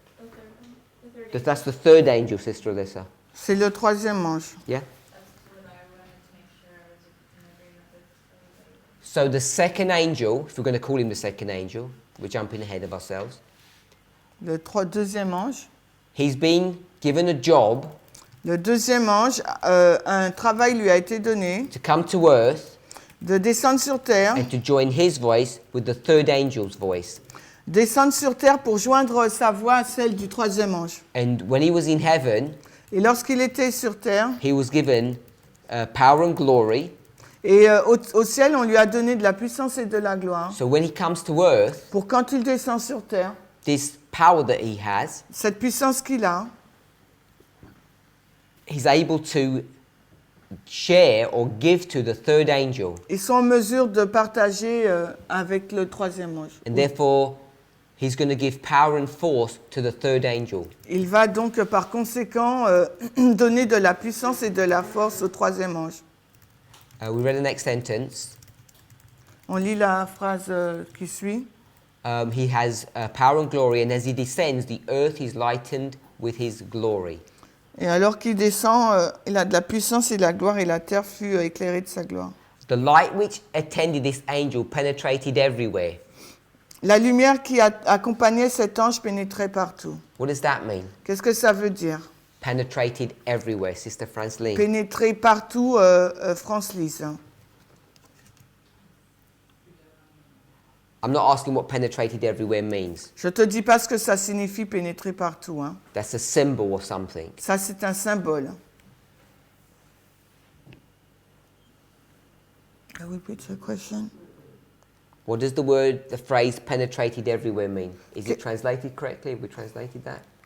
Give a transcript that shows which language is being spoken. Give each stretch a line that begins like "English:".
English: The third one, the third. That's the third angel, Sister Alyssa.
French: C'est le troisième ange.
English: Yeah. That's what I wanted to make sure I was in agreement with everybody. So the second angel, if we're going to call him the second angel, we're jumping ahead of ourselves.
French: Le deuxième ange.
English: He's been given a job
French: Le deuxième ange, un travail lui a été donné
English: to come to earth
French: de descendre sur terre,
English: and to join his voice with the third angel's voice.
French: descendre sur terre pour joindre sa voix à celle du troisième ange.
English: And when he was in heaven,
French: Et lorsqu'il était sur terre,
English: he was given power and glory.
French: et au ciel, on lui a donné de la puissance et de la gloire.
English: So when he comes to earth,
French: Pour quand il descend sur terre,
English: this power that he has,
French: cette puissance qu'il a,
English: he's able to share or give to the third angel.
French: Ils sont en mesure de partager avec le troisième ange.
English: And therefore, he's going to give power and force to the third angel.
French: Il va donc par conséquent donner de la puissance et de la force au troisième ange.
English: We read the next sentence.
French: On lit la phrase qui suit.
English: He has power and glory, and as he descends, the earth is lightened with his glory.
French: Et alors qu'il descend, il a de la puissance et de la gloire, et la terre fut éclairée de sa gloire.
English: The light which attended this angel penetrated everywhere.
French: La lumière qui accompagnait cet ange pénétrait partout.
English: What does that mean?
French: Qu'est-ce que ça veut dire?
English: Penetrated everywhere, Sister Franceline.
French: Pénétrer partout, France-Lise.
English: I'm not asking what penetrated everywhere means.
French: Je ne te dis pas ce que ça signifie pénétrer partout. Hein.
English: That's a symbol or something.
French: Ça, c'est un symbole.
English: I will repeat the question. What does the phrase penetrated everywhere mean? Is it translated correctly? Have we translated that?